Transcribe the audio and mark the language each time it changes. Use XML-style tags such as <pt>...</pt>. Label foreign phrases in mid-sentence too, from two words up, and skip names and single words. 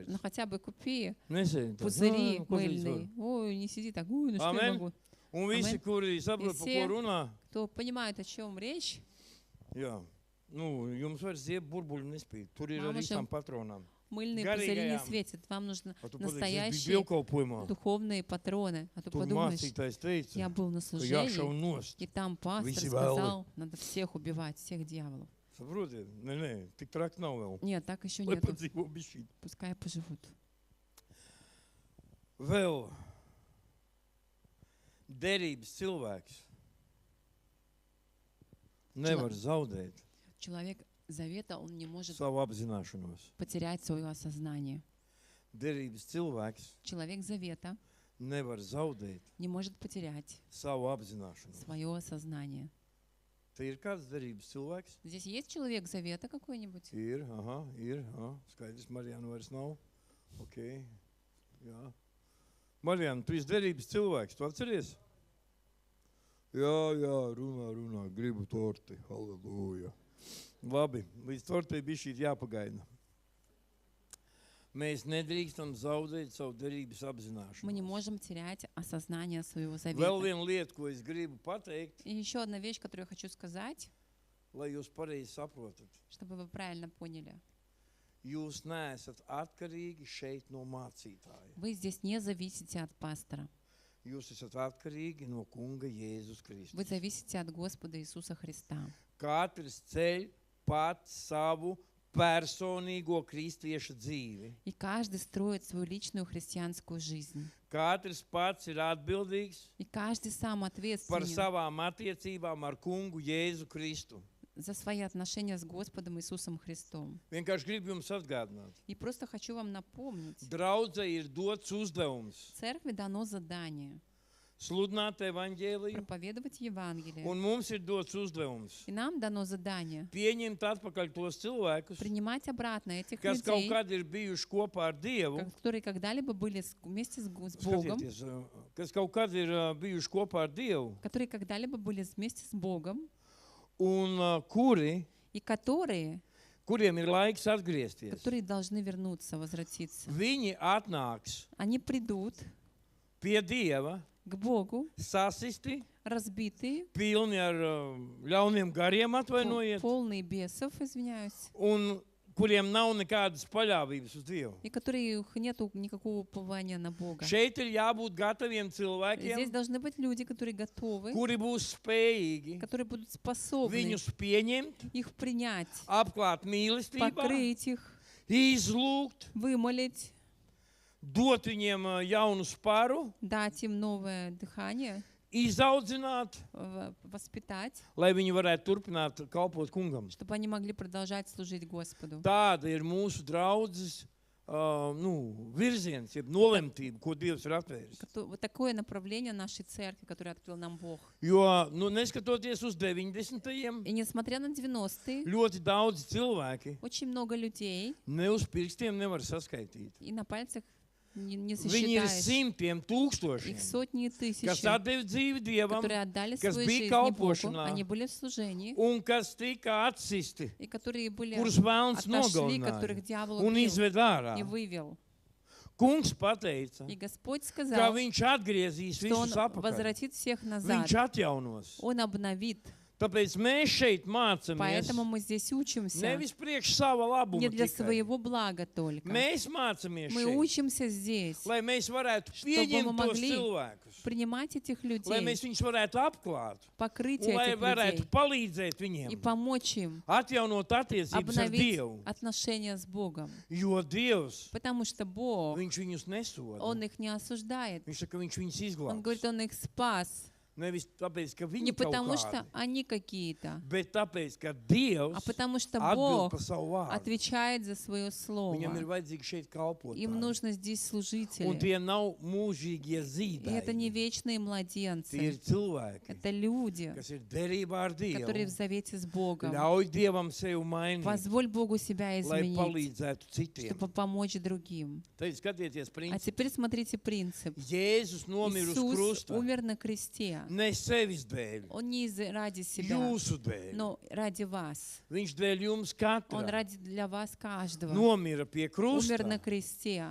<ru>ну хотя бы купи</ru> <lv>Nesēdi tā.</lv> <ru>пузыри</ru> <lv>Ko tu</lv> <ru>мыльные. Ой, не сиди так, ой, ну что я Amen. могу.</ru> <lv>Un visi, Amen. kuri saprot, par Visi. ko runā,</lv> <ru>Кто понимает, о чем речь,</ru> <lv>jā, nu, jums vairs ziepju burbuļi nespīd. Tur ir ar Mama visām patronām.</lv> <ru>мыльные Гарри пузыри не Гаям. светят. Вам нужно</ru> <lv>A tu pateici, es biju</lv> <ru>настоящие</ru> <lv>dievkalpojumā.</lv> <ru>духовные патроны. А то</ru> <lv>Tur</lv> <ru>подумаешь,</ru> <lv>mācītājs teica,</lv> <ru>я был на</ru> <lv>ka jāšauj</lv> <ru>служении,</ru> <lv>nost.</lv> <ru>и там пастор</ru> <lv>Visi</lv> <ru>сказал, надо всех убивать, всех дьяволов.</ru> <lv>Saprotiet? Nē, tik traki nav vēl.</lv> <ru>Нет, так еще</ru> <lv>Lai</lv> <ru>нету.</ru> <lv>padzīvo bišķīt.</lv> <ru>Пускай поживут.</ru> <lv>Vēl derības cilvēks nevar zaudēt</lv> <ru>Человек завета, он не может</ru> <lv>savu apzināšanos.</lv> <ru>потерять свое осознание.</ru> <lv>Derības cilvēks</lv> <ru>Человек завета</ru> <lv>nevar zaudēt</lv> <ru>не может потерять</ru> <lv>savu apzināšanos.</lv> <ru>свое осознание.</ru> <lv>Te ir kāds derības cilvēks?</lv> <ru>Здесь есть человек завета какой-нибудь?</ru> <lv>Ir, skaidrs, Marijāna vairs nav. Ok, jā. Marijāna, tu esi derības cilvēks, tu atceries? Jā, runā, gribu torti, halleluja. Labi, līdz tortei bišķīt jāpagaida. Mēs nedrīkstam zaudēt savu derības</lv> <ru>Мы не</ru> <lv>apzināšanos.</lv> <ru>можем терять осознание своего</ru> <lv>Vēl</lv> <ru>завета.</ru> <lv>viena lieta, ko es gribu pateikt,</lv> <ru>И еще одна вещь, которую я хочу сказать,</ru> <lv>lai jūs pareizi saprotat.</lv> <ru>чтобы вы правильно поняли.</ru> <lv>Jūs neesat atkarīgi šeit no mācītāja.</lv> <ru>Вы здесь не зависите от пастора.</ru> <lv>Jūs esat atkarīgi no kunga Jēzus Kristus.</lv> <ru>Вы зависите от Господа Иисуса Христа.</ru> <lv>Katrs ceļ pats savu personīgo kristieša dzīvi.</lv> <ru>И каждый строит свою личную христианскую жизнь.</ru> <lv>Katrs pats ir atbildīgs</lv> <ru>И каждый сам</ru> <lv>par</lv> <ru>ответственен</ru> <lv>savām attiecībām ar kungu Jēzu Kristu.</lv> <ru>за свои отношения с Господом Иисусом Христом.</ru> <lv>Vienkārši gribu jums atgādināt.</lv> <ru>И просто хочу вам напомнить,</ru> <lv>Draudzei ir dots uzdevums</lv> <ru>церкви дано задание</ru> <lv>sludināt evaņģēliju,</lv> <ru>проповедовать Евангелие.</ru> <lv>un mums ir dots uzdevums</lv> <ru>И нам дано задание</ru> <lv>pieņemt atpakaļ tos cilvēkus,</lv> <ru>принимать обратно этих</ru> <lv>kas kaut</lv> <ru>людей,</ru> <lv>kad ir bijuši kopā ar Dievu,</lv> <ru>которые когда-либо были вместе с Богом,</ru> <lv>skatieties, kas kaut kad ir bijuši kopā ar Dievu,</lv> <ru>которые когда-либо были вместе с Богом,</ru> <lv>un</lv> <ru>и которые</ru> <lv>kuriem ir laiks atgriezties.</lv> <ru>которые должны вернуться, возвратиться.</ru> <lv>Viņi atnāks</lv> <ru>Они придут</ru> <lv>pie Dieva,</lv> <ru>к Богу,</ru> <lv>sasisti,</lv> <ru>разбитые,</ru> <lv>pilni ar ļauniem gariem, atvainojiet,</lv> <ru>полные бесов, извиняюсь,</ru> <lv>un kuriem nav nekādas paļāvības uz Dievu.</lv> <ru>и которые нету никакого упования на Бога.</ru> <lv>Šeit ir jābūt gataviem</lv> <ru>Здесь</ru> <lv>cilvēkiem,</lv> <ru>должны быть люди, которые готовы,</ru> <lv>kuri būs spējīgi</lv> <ru>которые будут способны</ru> <lv>viņus pieņemt,</lv> <ru>их принять,</ru> <lv>apklāt mīlestībā,</lv> <ru>покрыть их,</ru> <lv>izlūgt,</lv> <ru>вымолить,</ru> <lv>dot viņiem jaunu sparu,</lv> <ru>дать им новое дыхание,</ru> <lv>izaudzināt,</lv> <ru>воспитать,</ru> <lv>lai viņi varētu turpināt kalpot kungam.</lv> <ru>чтобы они могли продолжать служить Господу.</ru> <lv>Tāda ir mūsu draudzes virziens, jeb nolemtība, ko Dievs ir atvēris.</lv> <ru>Вот такое направление нашей церкви, которое открыл нам Бог.</ru> <lv>Jo, neskatoties uz 90.</lv> <ru>И несмотря на 90-е,</ru> <lv>ļoti daudz cilvēki</lv> <ru>очень много людей,</ru> <lv>ne uz pirkstiem nevar saskaitīt.</lv> <ru>и на пальцах не</ru> <lv>Viņi ir</lv> <ru>сосчитаешь,</ru> <lv>simtiem tūkstošiem,</lv> <ru>их сотни и</ru> <lv>kas</lv> <ru>тысячи,</ru> <lv>atdeva dzīvi Dievam</lv> <ru>которые отдали</ru> <lv>kas</lv> <ru>свою</ru> <lv>bija</lv> <ru>жизнь Богу,</ru> <lv>kalpošanā,</lv> <ru>они были в служении,</ru> <lv>un kas tika atsisti,</lv> <ru>и которые были</ru> <lv>kurus vēlns</lv> <ru>отошли,</ru> <lv>nogalināja</lv> <ru>которых дьявол</ru> <lv>un</lv> <ru>убил</ru> <lv>izved ārā.</lv> <ru>и вывел.</ru> <lv>Kungs pateica,</lv> <ru>И Господь</ru> <lv>ka</lv> <ru>сказал,</ru> <lv>viņš atgriezīs</lv> <ru>что Он</ru> <lv>visus atpakaļ.</lv> <ru>возвратит всех назад,</ru> <lv>Viņš atjaunos.</lv> <ru>Он обновит.</ru> <lv>Tāpēc mēs šeit mācāmies</lv> <ru>Поэтому мы здесь учимся</ru> <lv>nevis priekš sava labuma</lv> <ru>не для</ru> <lv>tikai.</lv> <ru>своего блага только.</ru> <lv>Mēs mācāmies</lv> <ru>Мы</ru> <lv>šeit,</lv> <ru>учимся здесь,</ru> <lv>lai mēs varētu</lv> <ru>мы</ru> <lv>pieņemt tos</lv> <ru>могли</ru> <lv>cilvēkus,</lv> <ru>принимать этих</ru> <lv>lai</lv> <ru>людей,</ru> <lv>mēs viņus varētu apklāt,</lv> <ru>покрыть</ru> <lv>un lai</lv> <ru>этих</ru> <lv>varētu</lv> <ru>людей</ru> <lv>palīdzēt</lv> <ru>и</ru> <lv>viņiem</lv> <ru>помочь им</ru> <lv>atjaunot attiecības ar</lv> <ru>обновить</ru> <lv>Dievu,</lv> <ru>отношения с Богом.</ru> <lv>jo Dievs,</lv> <ru>Потому что Бог,</ru> <lv>viņš viņus nesoda.</lv> <ru>Он их не осуждает.</ru> <lv>Viņš saka, ka viņš viņus</lv> <ru>Он</ru> <lv>izglābs.</lv> <ru>говорит, Он их спас.</ru> <lv>Nevis tāpēc, ka</lv> <ru>Не</ru> <lv>viņi kaut</lv> <ru>потому что</ru> <lv>kādi,</lv> <ru>они какие-то,</ru> <lv>bet tāpēc, ka Dievs</lv> <ru>а потому что</ru> <lv>atbild</lv> <ru>Бог</ru> <lv>par savu vārdu.</lv> <ru>отвечает за свое</ru> <lv>Viņam ir</lv> <ru>слово.</ru> <lv>vajadzīgi šeit kalpot.</lv> <ru>Им нужно здесь</ru> <lv>Un</lv> <ru>служители.</ru> <lv>tie nav mūžīgie</lv> <ru>И это не</ru> <lv>zīdaiņi.</lv> <ru>вечные</ru> <lv>Tie ir</lv> <ru>младенцы.</ru> <lv>cilvēki,</lv> <ru>Это люди,</ru> <lv>kas ir derībā ar</lv> <ru>которые в</ru> <lv>Dievu.</lv> <ru>завете с Богом.</ru> <lv>Ļauj Dievam sevi mainīt,</lv> <ru>Позволь Богу себя</ru> <lv>lai</lv> <ru>изменить,</ru> <lv>palīdzētu citiem.</lv> <ru>чтобы помочь другим.</ru> <lv>Tad skatieties,</lv> <ru>А</ru> <lv>princips.</lv> <ru>теперь смотрите принцип.</ru> <lv>Jēzus nomira uz</lv> <ru>Иисус</ru> <lv>krusta</lv> <ru>умер на кресте.</ru> <lv>ne sevis dēļ,</lv> <ru>Он не ради себя,</ru> <lv>jūsu dēļ.</lv> <ru>но ради вас.</ru> <lv>Viņš dēļ jums</lv> <ru>Он</ru> <lv>katra</lv> <ru>ради для вас каждого.</ru> <lv>nomira pie</lv> <ru>Умер на</ru> <lv>krusta,</lv> <ru>кресте,</ru>